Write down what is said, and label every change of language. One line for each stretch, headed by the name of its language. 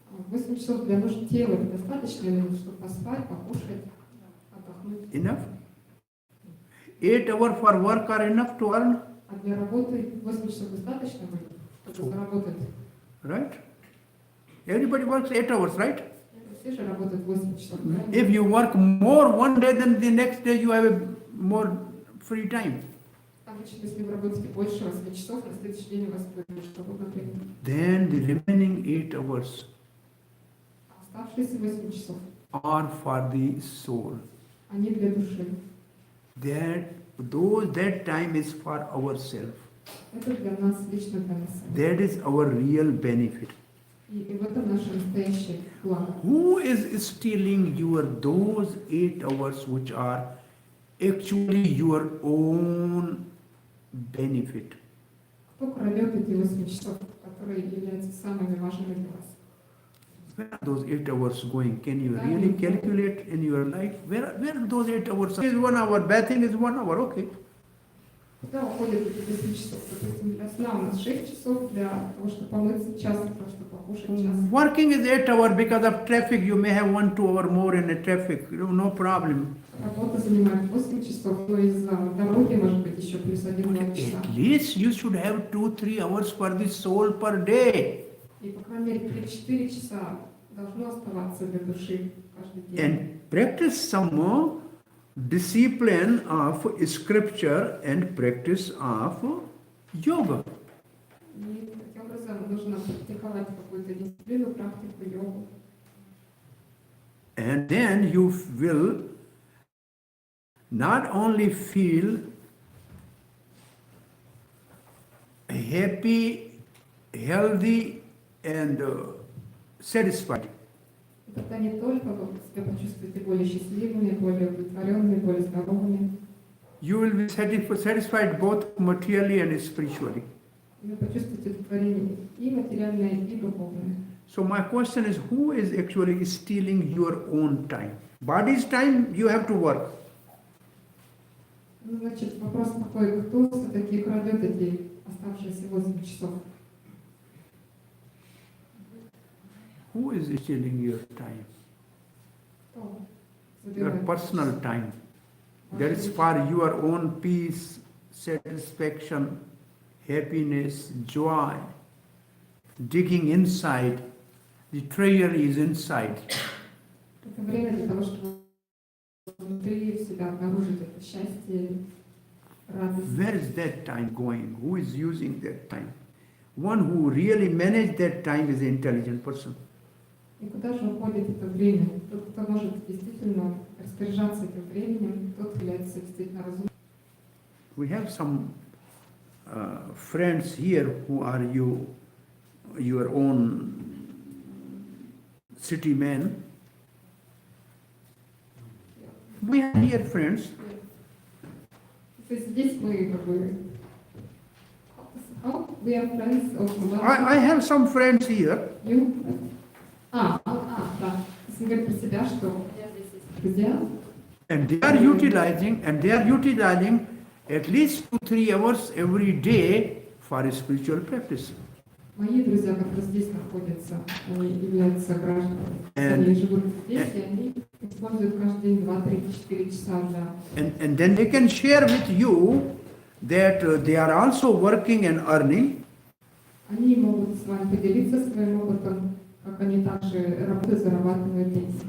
Russian: 8 часов для нужд тела это достаточно ли, чтобы поспать, покушать, отдохнуть?
English: Enough? 8 hours for work are enough to earn?
Russian: А для работы 8 часов достаточно будет, чтобы заработать?
English: Right? Everybody works 8 hours, right?
Russian: Все же работают 8 часов, правильно?
English: If you work more one day, then the next day you have a more free time.
Russian: Обычно, если вы работаете больше 8 часов, на следующий день у вас будет больше свободного времени.
English: Then the remaining 8 hours
Russian: А оставшиеся 8 часов,
English: are for the soul.
Russian: они для души.
English: That time is for ourselves.
Russian: Это для нас, лично для нас.
English: That is our real benefit.
Russian: И в этом наше настоящее благо.
English: Who is stealing those 8 hours which are actually your own benefit?
Russian: Кто крадет эти 8 часов, которые являются самыми важными для вас?
English: Where are those 8 hours going? Can you really calculate in your life? Where are those 8 hours? Is 1 hour, bathing is 1 hour, okay.
Russian: Куда уходят эти 8 часов? Допустим, для сна у нас 6 часов, для того, чтобы помыться час, для того, чтобы покушать час.
English: Working is 8 hours because of traffic. You may have 1-2 hours more in the traffic. No problem.
Russian: Работа занимает 8 часов, но из-за дороги, может быть, еще плюс 1-2 часа.
English: At least you should have 2-3 hours for the soul per day.
Russian: И, по крайней мере, 3-4 часа должно оставаться для души каждый день.
English: And practice some more discipline of scripture and practice of yoga.
Russian: И таким образом нужно практиковать какую-то дисциплину, практику, йогу.
English: And then you will not only feel happy, healthy, and satisfied.
Russian: И тогда не только вы себя почувствуете более счастливыми, более удовлетворенными, более здоровыми.
English: You will be satisfied both materially and spiritually.
Russian: И вы почувствуете удовлетворение и материальное, и духовное.
English: So my question is, who is actually stealing your own time? Body's time, you have to work.
Russian: Ну, значит, вопрос такой, кто все-таки крадет эти оставшиеся 8 часов?
English: Who is stealing your time?
Russian: Кто
English: Your
Russian: забирает?
English: personal time. That is for your own peace, satisfaction, happiness, joy, digging inside. The treasure is inside.
Russian: Это время для того, чтобы внутри себя обнаружить это счастье, радость.
English: Where is that time going? Who is using that time? One who really manages that time is an intelligent person.
Russian: И куда же уходит это время? Тот, кто может действительно распоряжаться этим временем, тот является действительно разумным.
English: We have some friends here who are your own city men. We have here friends.
Russian: То есть здесь мы как бы...
English: How? We are friends of... I have some friends here. You?
Russian: Да. То есть он говорит про себя, что у меня здесь есть друзья,
English: And they are utilizing at least 2-3 hours every day for spiritual practice.
Russian: мои друзья, которые здесь находятся, они являются гражданами.
English: And-
Russian: Они живут здесь, и они используют каждый день 2-3-4 часа для...
English: And then they can share with you that they are also working and earning.
Russian: Они могут с вами поделиться своим опытом, как они также работают, зарабатывают деньги.